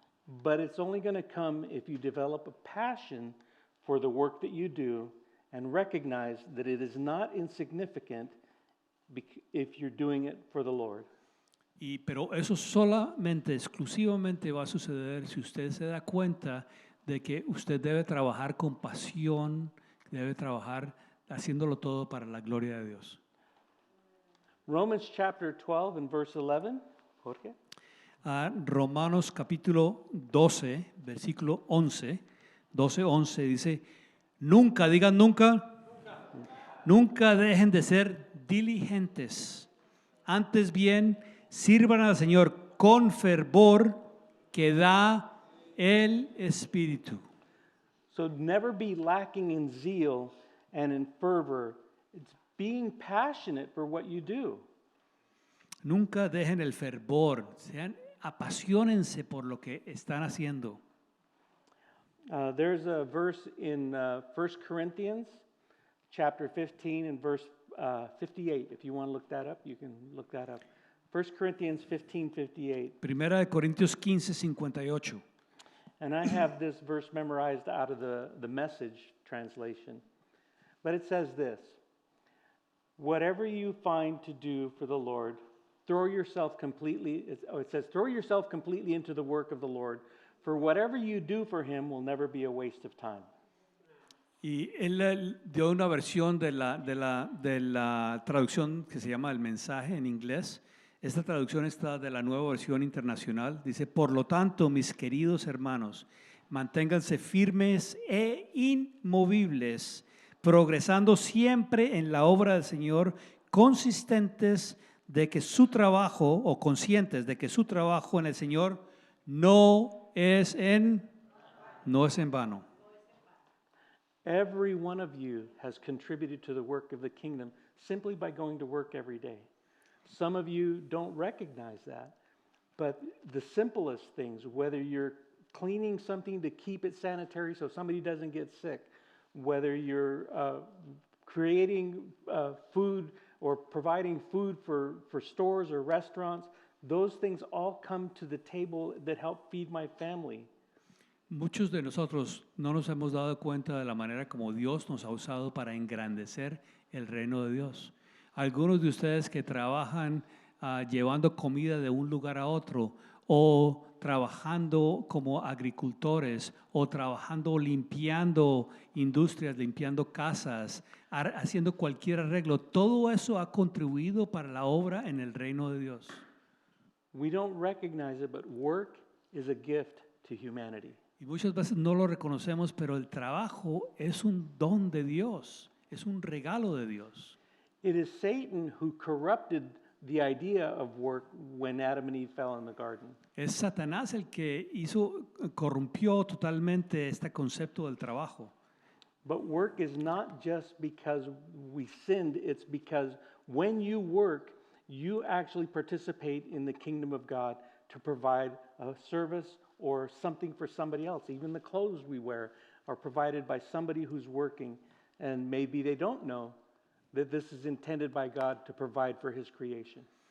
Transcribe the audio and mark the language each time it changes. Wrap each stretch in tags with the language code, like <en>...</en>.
<en>But it's only going to come if you develop a passion for the work that you do and recognize that it is not insignificant if you're doing it for the Lord.</en> <es>Pero eso solamente, exclusivamente va a suceder si usted se da cuenta de que usted debe trabajar con pasión, debe trabajar haciéndolo todo para la gloria de Dios.</es> <en>Romans chapter 12 and verse 11. Jorge?</en> <es>Romanos capítulo 12, versículo 11, 12:11 dice, nunca, digan nunca, nunca dejen de ser diligentes. Antes bien, sirvan al Señor con fervor que da el Espíritu.</es> <en>So never be lacking in zeal and in fervor. It's being passionate for what you do.</en> <es>Nunca dejen el fervor, apasionense por lo que están haciendo.</es> <en>There's a verse in 1 Corinthians chapter 15 and verse 58. If you want to look that up, you can look that up. 1 Corinthians 15:58. Primera de Corintios 15:58. And I have this verse memorized out of the Message translation. But it says this: whatever you find to do for the Lord, throw yourself completely, it says, throw yourself completely into the work of the Lord, for whatever you do for Him will never be a waste of time.</en> <es>Y él dio una versión de la traducción que se llama El Mensaje en inglés. Esta traducción está de la Nueva Versión Internacional. Dice, por lo tanto, mis queridos hermanos, manténganse firmes e inmovibles, progresando siempre en la obra del Señor, consistentes de que su trabajo, o conscientes de que su trabajo en el Señor no es en vano.</es> <en>Every one of you has contributed to the work of the kingdom simply by going to work every day. Some of you don't recognize that, but the simplest things, whether you're cleaning something to keep it sanitary so somebody doesn't get sick, whether you're creating food or providing food for stores or restaurants, those things all come to the table that help feed my family.</en> <es>Muchos de nosotros no nos hemos dado cuenta de la manera como Dios nos ha usado para engrandecer el reino de Dios. Algunos de ustedes que trabajan llevando comida de un lugar a otro, o trabajando como agricultores, o trabajando limpiando industrias, limpiando casas, haciendo cualquier arreglo, todo eso ha contribuido para la obra en el reino de Dios.</es> <en>We don't recognize it, but work is a gift to humanity.</en> <es>Y muchas veces no lo reconocemos, pero el trabajo es un don de Dios, es un regalo de Dios.</es> <en>It is Satan who corrupted the idea of work when Adam and Eve fell in the garden.</en> <es>Es Satanás el que corrompió totalmente este concepto del trabajo.</es> <en>But work is not just because we sinned, it's because when you work, you actually participate in the kingdom of God to provide a service or something for somebody else. Even the clothes we wear are provided by somebody who's working, and maybe they don't know that this is intended by God to provide for His creation.</en>